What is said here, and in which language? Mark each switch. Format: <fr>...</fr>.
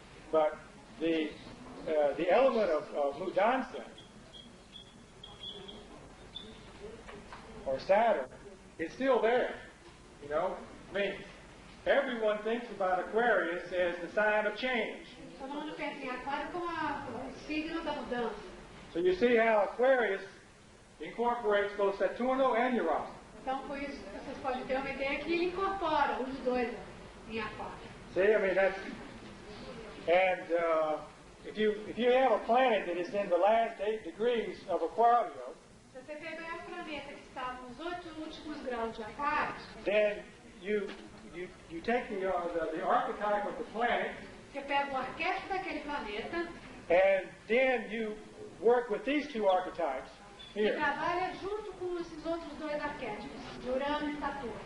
<en>But the element of</en> <pt>mudança,</pt> <en>or Saturn, is still there. You know, I mean, everyone thinks about Aquarius as the sign of change.</en> <pt>Todo mundo pensa em Aquário como o signo da mudança.</pt> <en>So you see how Aquarius incorporates both Saturno and Uranus.</en> <pt>Então, por isso, vocês podem ter uma ideia que ele incorpora os dois em Aquário.</pt> <en>See, I mean that's, and if you have a planet that is in the last 8 degrees of Aquario,</en> <pt>Se você pegar o planeta que está nos 8 últimos graus de Aquário,</pt> <en>then you take the archetype of the planet,</en> <pt>você pega o arquétipo daquele planeta</pt> <en>and then you work with these two archetypes</en> <pt>e</pt> <en>here,</en> <pt>trabalha junto com esses outros dois arquétipos, de Urano e Saturno.</pt>